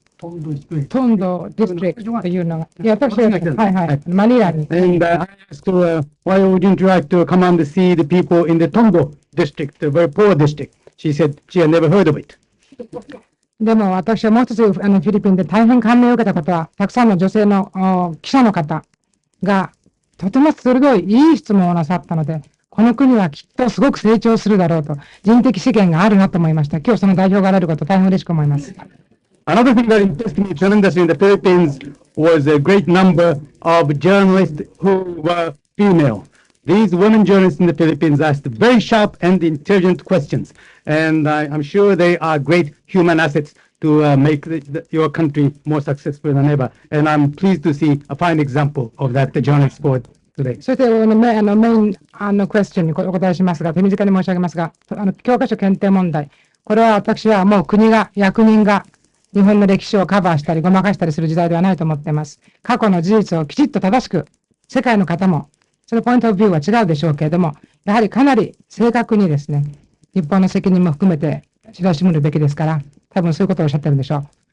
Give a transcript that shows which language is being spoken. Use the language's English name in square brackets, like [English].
[Japanese] トンドディストリクトというのが、いや、私は、はいはい、マニラに。 [English] And I asked her, why wouldn't you like to come and see the people in the Tondo district, the very poor district? She said she had never heard of it. [Japanese] でも私はもう一つフィリピンで大変感銘を受けたことは、たくさんの女性の記者の方がとても鋭いいい質問をなさったので、この国はきっとすごく成長するだろうと、人的資源があるなと思いました。今日その代表があられること大変嬉しく思います。 [English] Another thing that impressed me tremendously in the Philippines was a great number of journalists who were female. These women journalists in the Philippines asked very sharp and intelligent questions, and I'm sure they are great human assets to make your country more successful than ever. And I'm pleased to see a fine example of that the journalist sport today. [Japanese] そしてメインクエスチョンにお答えしますが、手短に申し上げますが、教科書検定問題、これは私はもう国が、役人が日本の歴史をカバーしたりごまかしたりする時代ではないと思っています。過去の事実をきちっと正しく、世界の方も、そのポイントオブビューは違うでしょうけれども、やはりかなり正確にですね、日本の責任も含めて知らしめるべきですから、多分そういうことをおっしゃってるんでしょう。